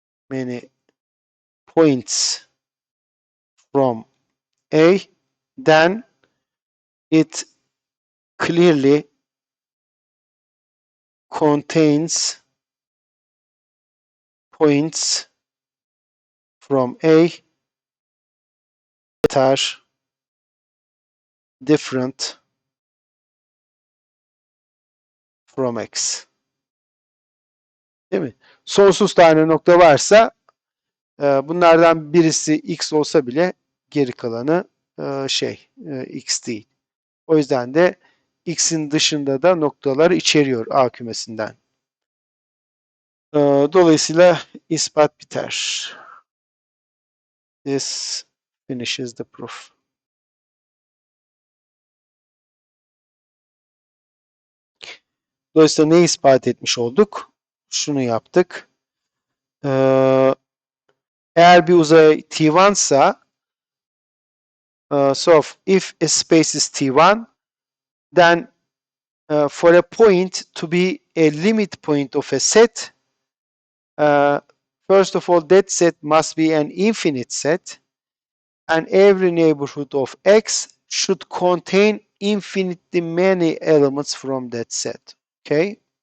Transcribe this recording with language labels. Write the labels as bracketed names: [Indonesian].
[English] many points from A, then it clearly contains points from A that are different from X. [Turkish] Değil mi? Sonsuz tane nokta varsa bunlardan birisi X olsa bile geri kalanı X değil. O yüzden de X'in dışında da noktalar içeriyor A kümesinden. Dolayısıyla ispat biter. [English] This finishes the proof. [Turkish] Dolayısıyla ne ispat etmiş olduk? Şunu yaptık. Eğer bir uzay T1 ise [English] so if a space is T1, then for a point to be a limit point of a set, first of all, that set must be an infinite set, and every neighborhood of X should contain infinitely many elements from that set. Okay?